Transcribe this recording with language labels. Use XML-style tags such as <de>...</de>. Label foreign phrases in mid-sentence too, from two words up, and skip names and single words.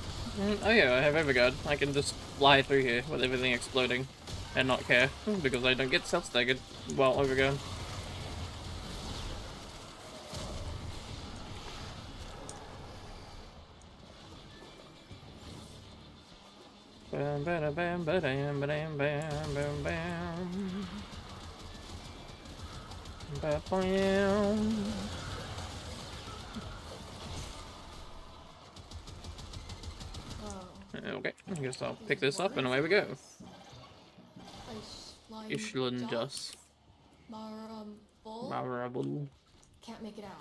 <en>Oh yeah, I have Everguard. I can just fly through here with everything exploding and not care because I don't get self-staggered while Overguard. Bam, bam, bam, bam, bam, bam, bam, bam. Ba-bam. Okay, I guess I'll pick this up and away we go. Ishlandas. Marable. Can't make it out.</en>